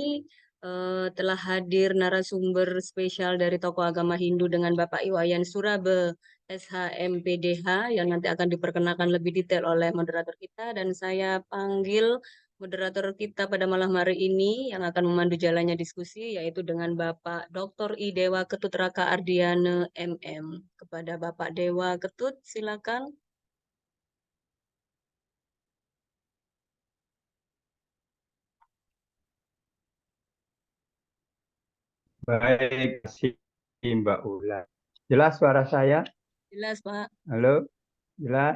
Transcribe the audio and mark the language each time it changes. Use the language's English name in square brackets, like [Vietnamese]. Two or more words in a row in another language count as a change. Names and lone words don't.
[Indonesian] Telah hadir narasumber spesial dari tokoh agama Hindu dengan Bapak Iwayan Surabe, SHMPDH, yang nanti akan diperkenalkan lebih detail oleh moderator kita. Dan saya panggil moderator kita pada malam hari ini yang akan memandu jalannya diskusi, yaitu dengan Bapak Dr. I Dewa Ketut Raka Ardiana MM. Kepada Bapak Dewa Ketut, silakan. Baik, terima kasih Mbak Ulan. Jelas suara saya? Jelas, Pak. Halo, jelas?